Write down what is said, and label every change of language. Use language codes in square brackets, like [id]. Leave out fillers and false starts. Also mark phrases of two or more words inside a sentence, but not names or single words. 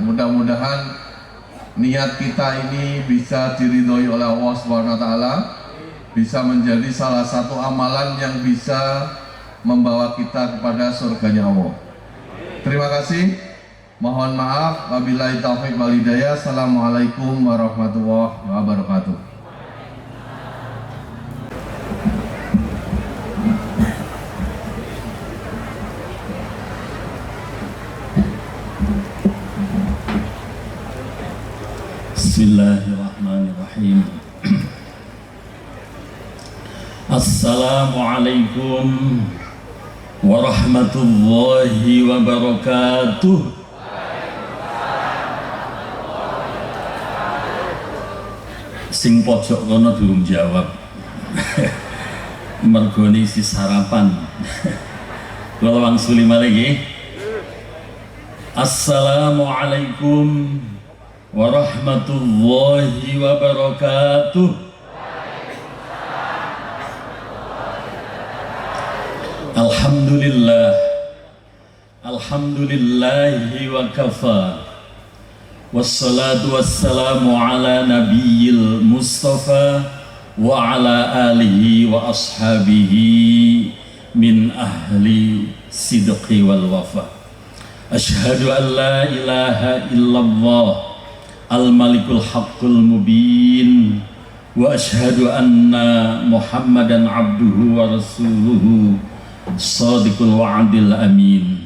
[id] Mudah-mudahan niat kita ini bisa diridhoi oleh Allah [ar] سبحانه وتعالى, [id] bisa menjadi salah satu amalan yang bisa membawa kita kepada surganya Allah. Terima kasih. Mohon maaf, [ar] وبالله التوفيق والهداية. السلام عليكم ورحمة الله وبركاته. بسم الله الرحمن الرحيم. السلام عليكم ورحمة الله وبركاته. [jv] Sing pojok kono durung jawab. Mergoni si sarapan. Kula wangsuli malih nggih. [ar] السلام عليكم ورحمة الله وبركاته. الحمد لله، الحمد لله وكفى، والصلاة والسلام على النبي المصطفى وعلى آله وأصحابه من أهل الصدق والوفاء. أشهد أن لا إله إلا الله الملك الحق المبين وأشهد أن محمدا عبده ورسوله صادق الوعد الأمين.